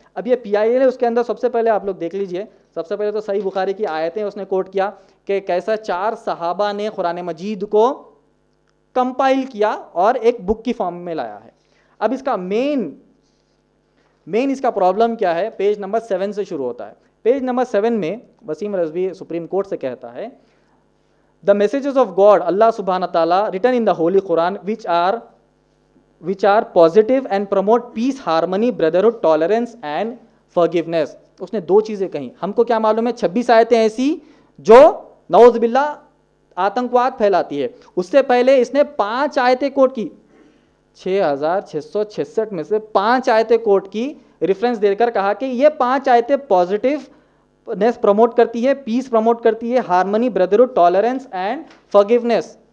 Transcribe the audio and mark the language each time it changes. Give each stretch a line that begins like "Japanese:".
Urdu: اب یہ PIL ہے, اس کے اندر سب سے پہلے آپ لوگ دیکھ لیجئے, سب سے پہلے تو صحیح بخاری کی آیتیں اس نے کوٹ کیا کہ کیسا 4 صحابہ نے قرآن مجید کو کمپائل کیا اور ایک بک کی فارم میں لایا ہے. اب اس کا مین اس کا پرابلم کیا ہے, پیج نمبر 7 سے شروع ہوتا ہے. پیج نمبر 7 میں وسیم رضوی سپریم کورٹ سے کہتا ہے,
English: the messages of God, Allah subhanahu wa ta'ala, written in the Holy Quran, which are positive and promote peace, harmony, brotherhood, tolerance and forgiveness.
Urdu: اس نے 2 چیزیں کہیں. ہم کو کیا معلوم ہے, 26 آیتیں ایسی جو نعوذ باللہ آتنکواد پھیلاتی ہے. اس سے پہلے اس نے 5 آیتیں کوٹ کی, 6666 میں سے 5 آیتیں کوٹ کی, ریفرنس دے کر کہا کہ یہ 5 آیتیں پازیٹیو نیس پروموٹ کرتی ہے, پیس پروموٹ کرتی ہے, harmony, brotherhood, tolerance and forgiveness.